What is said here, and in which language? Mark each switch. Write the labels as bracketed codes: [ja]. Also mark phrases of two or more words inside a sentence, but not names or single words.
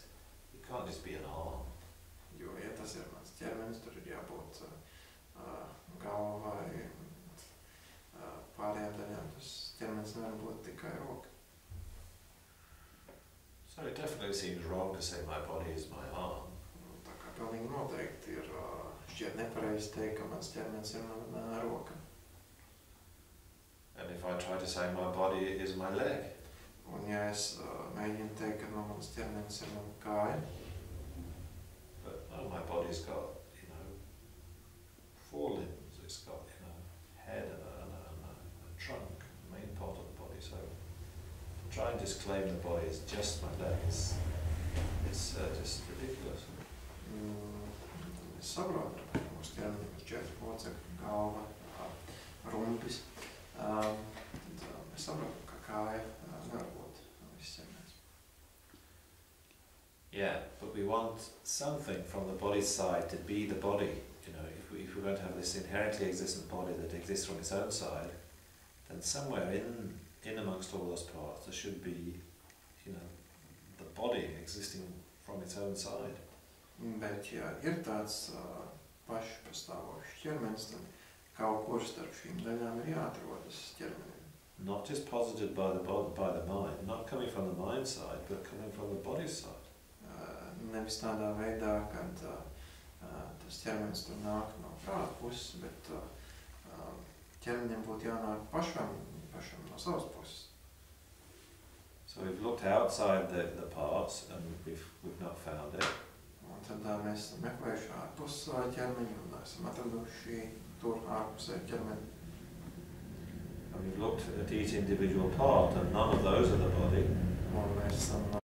[en] It can't just be an arm. [lv] Jo, ja tas ir mans ķermenis, tur ir jābūt galva vai pārējām daļām. Tas ķermenis nevar būt tikai roka. [en] So it definitely seems wrong to say my body is my arm. [lv] Tā kā pilnīgi noteikti ir šķiet nepareizi teikt, ka mans ķermenis ir mana roka. [en] And if I try to say my body is my leg, [lv] Un ja es mēģinu teikt, ka mans ķermenis ir mana kāja, [en] but no, my body's got, 4 limbs. It's got, head and a trunk, the main part of the body. So to try and disclaim the body is just my leg is just ridiculous. [lv] Es saprotu, ka mūsu ķermenim ir 4 locekļi, galva, rumpis. Es saprotu, ka kāja nevar būt viss ķermenis. [en] Yeah, but we want something from the body's side to be the body. If we're going to have this inherently existent body that exists from its own side, then somewhere in amongst all those parts there should be, the body existing from its own side. [lv] Bet ja ir tāds pašpastāvošs ķermenis, tad kaut kur starp šīm daļām ir jāatrodas ķermenim. [en] Not just posited by the mind, not coming from the mind side, but coming from the body side. [lv] Nevis tādā veidā, kad tas ķermenis tur nāk no prāta puses, bet ķermenim būtu jānāk pašam no savas puses. [en] So we've looked outside the parts and we've not found it. [lv] Un tad mēs esam meklējuši ārpus ķermeņa un esam atraduši tur ārpusē ķermeni. [en] And we've looked at each individual part and none of those are the body. [lv] Un mēs esam